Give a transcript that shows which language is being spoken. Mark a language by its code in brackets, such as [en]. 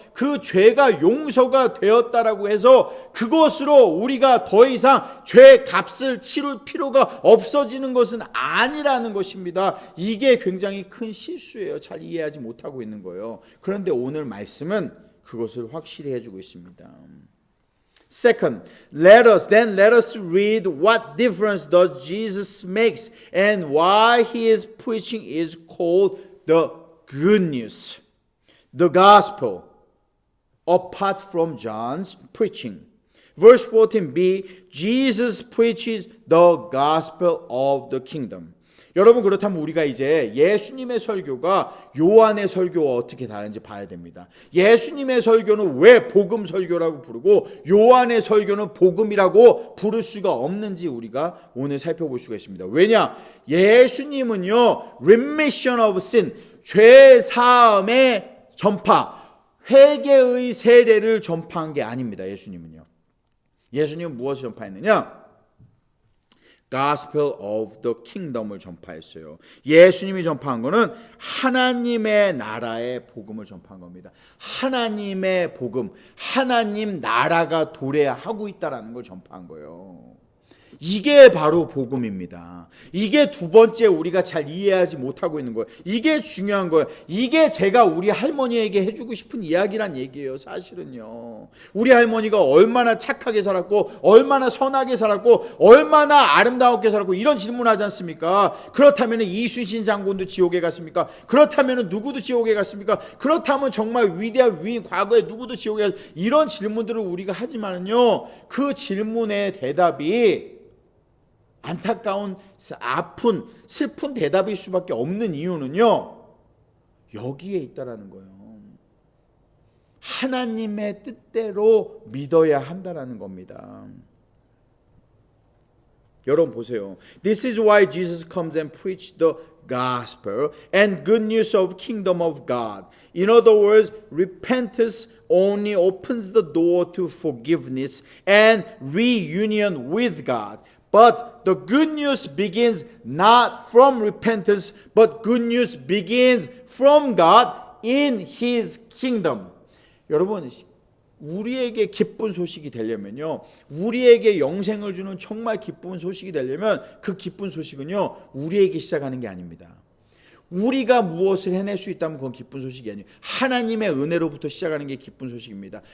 [ko] 그 죄가 용서가 되었다라고 해서 그것으로 우리가 더 이상 죄 값을 치를 필요가 없어지는 것은 아니라는 것입니다. 이게 굉장히 큰 실수예요. 잘 이해하지 못하고 있는 거예요. 그런데 오늘 말씀은 그것을 확실히 해주고 있습니다. [en] Second, let us read what difference does Jesus makes and why his preaching is called the good news, the gospel, apart from John's preaching. Verse 14b, Jesus preaches the gospel of the kingdom. [ko] 여러분, 그렇다면 우리가 이제 예수님의 설교가 요한의 설교와 어떻게 다른지 봐야 됩니다. 예수님의 설교는 왜 복음 설교라고 부르고 요한의 설교는 복음이라고 부를 수가 없는지 우리가 오늘 살펴볼 수가 있습니다. 왜냐? 예수님은요, [en] remission of sin, [ko] 죄 사함의 전파, 회개의 세례를 전파한 게 아닙니다. 예수님은요. 예수님은 무엇을 전파했느냐? [en] Gospel of the Kingdom을 [ko] 전파했어요. 예수님이 전파한 거는 하나님의 나라의 복음을 전파한 겁니다. 하나님의 복음, 하나님 나라가 도래하고 있다라는 걸 전파한 거예요. 이게 바로 복음입니다. 이게 두 번째 우리가 잘 이해하지 못하고 있는 거예요. 이게 중요한 거예요. 이게 제가 우리 할머니에게 해주고 싶은 이야기란 얘기예요. 사실은요. 우리 할머니가 얼마나 착하게 살았고 얼마나 선하게 살았고 얼마나 아름다웠게 살았고 이런 질문하지 않습니까? 그렇다면 이순신 장군도 지옥에 갔습니까? 그렇다면 누구도 지옥에 갔습니까? 그렇다면 정말 위대한 위인 과거에 누구도 지옥에 갔습니까? 이런 질문들을 우리가 하지만은요, 그 질문의 대답이 안타까운, 아픈, 슬픈 대답일 수밖에 없는 이유는요, 여기에 있다라는 거예요. 하나님의 뜻대로 믿어야 한다라는 겁니다. 여러분 보세요. [en] This is why Jesus comes and preached the gospel and good news of kingdom of God. In other words, repentance only opens the door to forgiveness and reunion with God. But the good news begins not from repentance, but good news begins from God in His kingdom. [ko] 여러분, 우리에게 기쁜 소식이 되려면요, 우리에게 영생을 주는 정말 기쁜 소식이 되려면 그 기쁜 소식은요, 우리에게 시작하는 게 아닙니다. 우리가 무엇을 해낼 수 있다면 그건 기쁜 소식이 아니에요. 하나님의 은혜로부터 시작하는 게 기쁜 소식입니다.